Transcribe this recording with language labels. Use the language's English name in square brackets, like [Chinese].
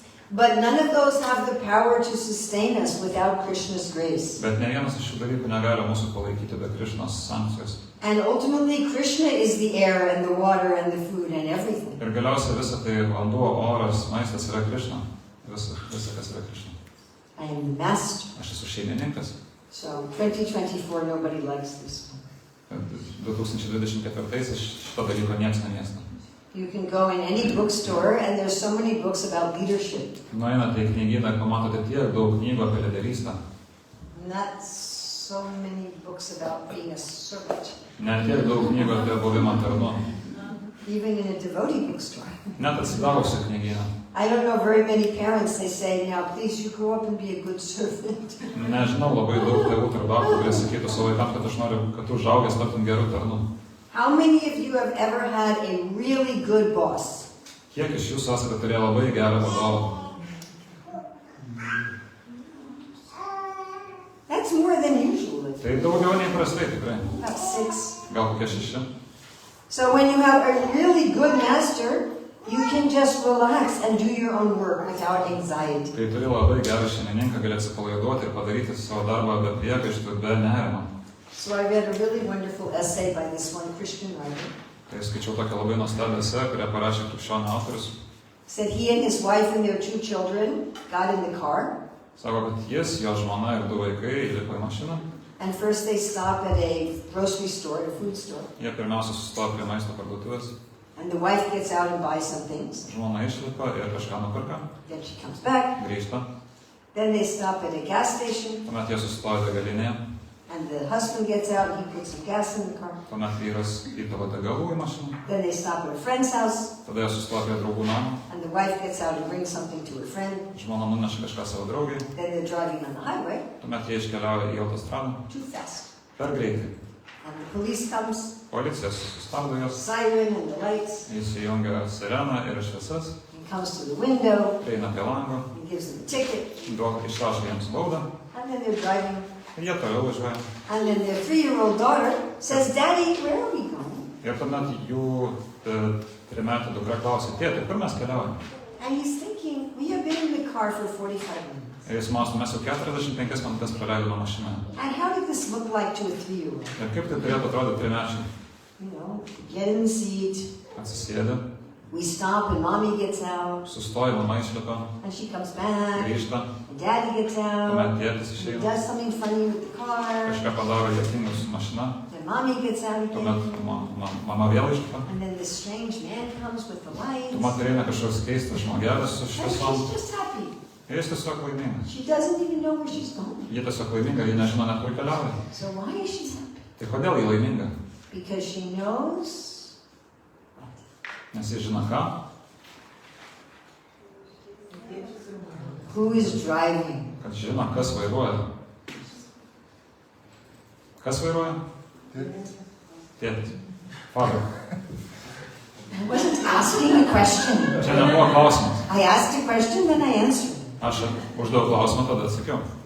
[English] But none of those have the power to sustain us without Krishna's grace. [Lithuanian] Bet ne vienas iš šių dalykų negali mūsų palaikyti be Krishnos sankcijos. [English] And ultimately, Krishna is the air and the water and the food and everything. [Lithuanian] Ir galiausiai visą tai vanduo, oras, maistas yra Krishna. Visa kas yra Krishna. [English] I am the master. [Lithuanian] Aš esu šeimininkas. [English] So 2024, nobody likes this one. [Lithuanian] 2024 šito dalyko nieks nemėsna. [English] You can go in any bookstore and there's so many books about leadership. [Lithuanian] Nueinate į knygyną ir pamatote tiek daug knygų apie lyderystę. [English] Not so many books about being a servant. [Lithuanian] Net tiek daug knygų apie buvimą tarnu. [English] Even in a devotee bookstore. [Lithuanian] Net atsidavusių knygyną. [English] I don't know very many parents, they say, now please you grow up and be a good servant. [Lithuanian] Nežinau labai daug tėvų tarnautojų, kurie sakytų savo vaikams, kad aš noriu, kad tu užaugęs taptum gerų tarnų. [English] How many of you have ever had a really good boss? [Lithuanian] Kiek iš jūsų esate turėję labai gerą vadovą? [English] That's more than usual. [Lithuanian] Tai daugiau nei prastai tikrai. [English] About 6. [Lithuanian] Gal kokie 6. [English] So when you have a really good master, you can just relax and do your own work without anxiety. [Lithuanian] Kai turi labai gerą šeimininką, gali atsipalaiduoti ir padaryti savo darbą be priekaištų, be nerimo. [English] So I read a really wonderful essay by this one Christian writer. [Lithuanian] Tai skaičiau tokią labai nuostabią esė, kurią parašė krikščionių autorius. [English] Said he and his wife and their 2 children got in the car. [Lithuanian] Sako, kad jis, jo žmona ir 2 vaikai įlipo į mašiną. [English] And first they stop at a grocery store, a food store. [Lithuanian] Jie pirmiausia sustojo prie maisto parduotuvės. [English] And the wife gets out and buys some things. [Lithuanian] Žmona išlipa ir kažką nupirka. [English] Then she comes back. [Lithuanian] Grįžta. [English] Then they stop at a gas station. [Lithuanian] Tuomet jie sustojo degalinėje. [English] And the husband gets out and he puts some gas in the car. [Lithuanian] Tuomet vyras įpila degalų į mašiną. [English] Then they stop at a friend's house. [Lithuanian] Tada jie sustojo prie draugų namo. [English] And the wife gets out and brings something to her friend. [Lithuanian] Žmona nuneša kažką savo draugai. [English] Then they're driving on the highway. [Lithuanian] Tuomet jie iškeliauja į autostradą. [English] Too fast. [Lithuanian] Per greitai. [English] And the police comes. [Lithuanian] Policija sustabdo juos. [English] Siren and the lights. [Lithuanian] Jis įjungia sireną ir šviesas. [English] He comes to the window. [Lithuanian] Prieina prie lango. [English] He gives them a ticket. [Lithuanian] Išrašo jiems baudą. [English] And then they're driving. [Lithuanian] Jie toliau važiuoja. [English] And then their 3-year-old daughter says, Daddy, where are we going? [Lithuanian] Ir tuomet jų 3-metė dukra klausė, tėti, kur mes keliaujame? [English] And he's thinking, we have been in the car for 45 minutes. [Lithuanian] Ir jis mąsto, mes jau 45 minutes praleidome mašinoje. [English] And how did this look like to a 3-year-old? [Lithuanian] Ir kaip tai turėtų atrodyti 3-mečiai? [English] You know, get in the seat. [Lithuanian] Atsisėdė, [English] We stop and mommy gets out. [Lithuanian] sustoja, mama išlipa, [English] And she comes back. [Lithuanian] grįžta, [English] And daddy gets out. [Lithuanian] tuomet tėtis [English] He [Lithuanian] išeina, [English] does something funny with the car. [Lithuanian] kažką padaro juokingo su mašina, [English] Then mommy gets out [Lithuanian] tuomet [English] again. [Lithuanian] mama vėl išlipa. [English] And then this strange man comes with the lights. [Lithuanian] Tuomet ateina kažkoks keistas žmogelis su [English] And [Lithuanian] šviesom. [English] she's just happy. [Lithuanian] Ir jis tiesiog laimingas. [English] She doesn't even know where she's going. [Lithuanian] Jie tiesiog laiminga, jie nežino net kur keliauja. [English] So why is she happy? [Lithuanian] Tai kodėl jie laiminga? [English] Because she knows what? [Lithuanian] Nes jie žino ką? [English] Who is driving? [Lithuanian] Kad žino, kas vairuoja. Kas vairuoja? Tėtis. [English] Father. I wasn't asking a question. [Lithuanian] Čia nebuvo klausimas. [English] I asked a question, then I answered. [Lithuanian] Aš uždaviau klausimą, tada atsakiau.